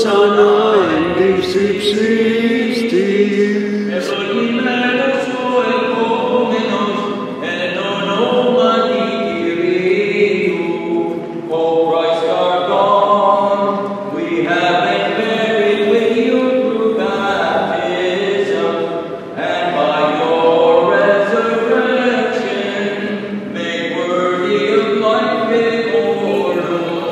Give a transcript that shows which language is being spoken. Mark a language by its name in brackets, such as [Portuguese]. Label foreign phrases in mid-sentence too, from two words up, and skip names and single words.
[Greek] ανάγκης υψίστης. Ευλογημένος ο ερχόμενος εν ονόματι Κυρίου. [English] O Christ our God, we have been buried with you through baptism, and by your resurrection made worthy of life immortal.